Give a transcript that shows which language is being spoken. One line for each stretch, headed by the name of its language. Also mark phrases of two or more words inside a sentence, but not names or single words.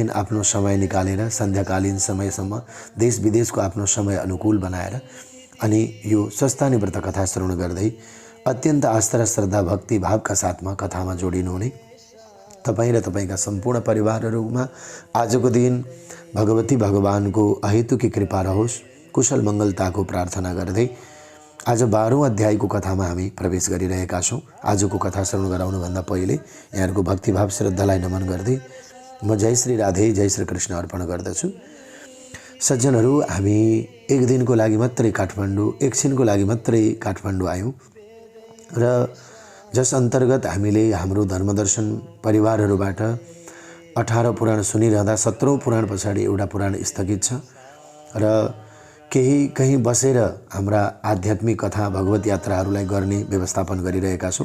Nepali: आफ्नो समय निकालेर सन्ध्याकालीन समयसम्म देश विदेशको आफ्नो समय अनुकूल बनाएर अनि यो स्वस्थानी व्रत कथा श्रवण गर्दै अत्यन्त आस्था र श्रद्धा भक्ति भावका साथमा कथामा जोडिनुहुने तपाईँ र तपाईँका सम्पूर्ण परिवारहरूमा आजको दिन भगवती भगवानको अहेतुकी कृपा रहोस्, कुशल मङ्गलताको प्रार्थना गर्दै आज 12औं अध्यायको कथामा हामी प्रवेश गरिरहेका छौँ। आजको कथा श्रवण गराउनुभन्दा पहिले यहाँहरूको भक्तिभाव श्रद्धालाई नमन गर्दै म जय श्री राधे जय श्री कृष्ण अर्पण गर्दछु। सज्जनहरू, हामी एक दिनको लागि मात्रै काठमाडौँ, एकछिनको लागि मात्रै काठमाडौँ आयौँ र जस अन्तर्गत हामीले हाम्रो धर्मदर्शन परिवारहरूबाट 18 पुराण सुनिरहँदा 17औं पुराण पछाडि एउटा पुराण स्थगित छ र केही कहीँ बसेर हाम्रा आध्यात्मिक कथा भगवत यात्राहरूलाई गर्ने व्यवस्थापन गरिरहेका छौँ।